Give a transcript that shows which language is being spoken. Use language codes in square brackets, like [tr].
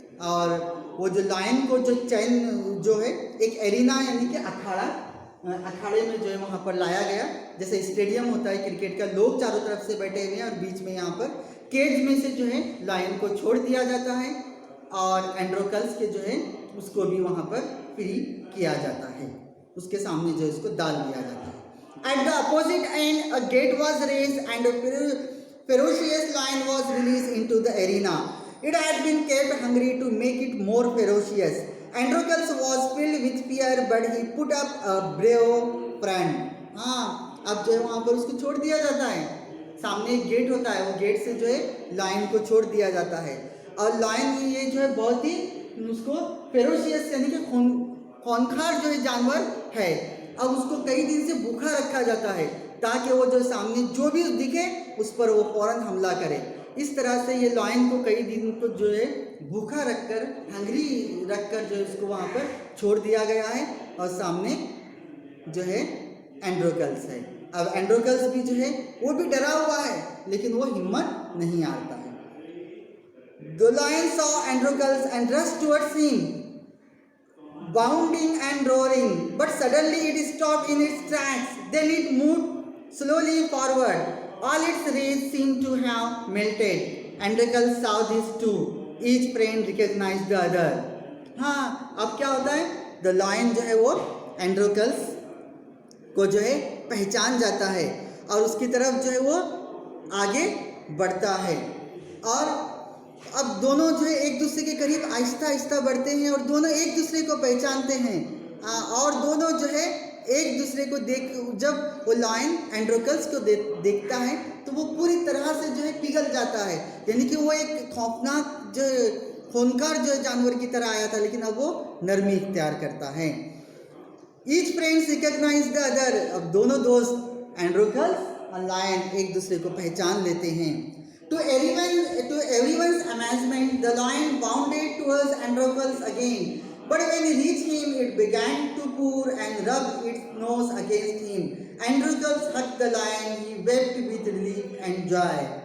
[hi] और वो जो लायन को जो चैन जो है एक एरिना यानी कि अखाड़े में जो है वहाँ पर लाया गया, जैसे स्टेडियम होता है क्रिकेट का, लोग चारों तरफ से बैठे हुए हैं और बीच में यहाँ पर केज में से जो है लायन को छोड़ दिया जाता है और एंड्रोकल्स के जो है उसको भी वहाँ पर फ्री किया जाता है। उसके सामने जो है इसको डाल दिया जाता है. [en] At the opposite end, a gate was raised and a ferocious lion was released into the arena. It had been kept hungry to make it more ferocious. Androcles was filled with fear, but he put up a brave front. [hi] हाँ, अब जो है वहाँ पर उसको छोड़ दिया जाता है. सामने एक गेट होता है, वो गेट से जो है लायन को छोड़ दिया जाता है. और लायन ये जो है बहुत ही उसको फेरोशियस यानी कि खूंखार जो है जानवर है. अब उसको कई दिन से भूखा रखा जाता है ताकि वो जो सामने जो भी दिखे उस पर वो फौरन हमला करे. इस तरह से ये लायन को कई दिन को जो है भूखा रखकर, हंग्री रखकर जो है उसको वहाँ पर छोड़ दिया गया है. और सामने जो है एंड्रोकल्स है. अब एंड्रोकल्स भी जो है वो भी डरा हुआ है, लेकिन वो हिम्मत नहीं हारता है. [en] The lion saw Androcles and rushed towards him, bounding and roaring, but suddenly it stopped in its tracks. Then it moved slowly forward. All its rays seemed to have melted. Androcles saw this too. Each prey recognized the other. [hi] हाँ, अब क्या होता है? [en] The lion [hi] जो है वो एंड्रोकल्स को जो है पहचान जाता है और उसकी तरफ जो है वो आगे बढ़ता है. और अब दोनों जो है एक दूसरे के करीब आहिस्ता आहिस्ता बढ़ते हैं और दोनों एक दूसरे को पहचानते हैं. और दोनों जो है एक दूसरे को देख, जब वो लायन एंड्रोकल्स को देखता है तो वो पूरी तरह से जो है पिघल जाता है. यानी कि वो एक खौफनाक जो खूंखार जो जानवर की तरह आया था, लेकिन अब वो नरमी इख्तियार करता है. [en] Each friends recognise the other. [hi] अब दोनों दोस्त एंड्रोकल्स और लायन एक दूसरे को पहचान लेते हैं. [en] To everyone's amazement, the lion bounded towards Androcles again. But when he reached him, it began to purr and rub its nose against him. Androcles hugged the lion. He wept with relief and joy.